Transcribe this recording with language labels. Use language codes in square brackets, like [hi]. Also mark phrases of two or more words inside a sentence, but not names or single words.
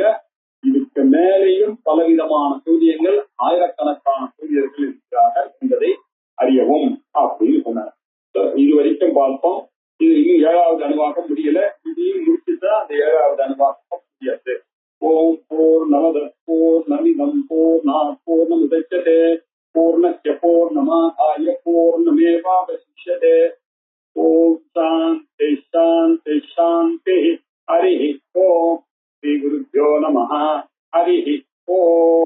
[ta] இதுக்கு மேலேயும் பலவிதமான சூரியங்கள் ஆயிரக்கணக்கான சூரியர்கள் இருக்கிறார்கள் என்பதை அறியவும் அப்படின்னு சொன்னார். இது வரைக்கும் பார்த்தோம். இது இன்னும் 7வது அணுவாக்க முடியல. இதையும் முடிச்சுதான் அந்த 7வது அணுவாக்க முடியாது. [sa] ओम् पूर्णमद पूर्णमिदं पूर्णात् पूर्णमुदच्यते पूर्णस्य पूர्णमादाय पूर्णमेवावशिष्यते. ओम् शान्ति शान्ति शान्ति. हरि ओम्। श्री गुरुभ्यो नमः. हरि ओम्.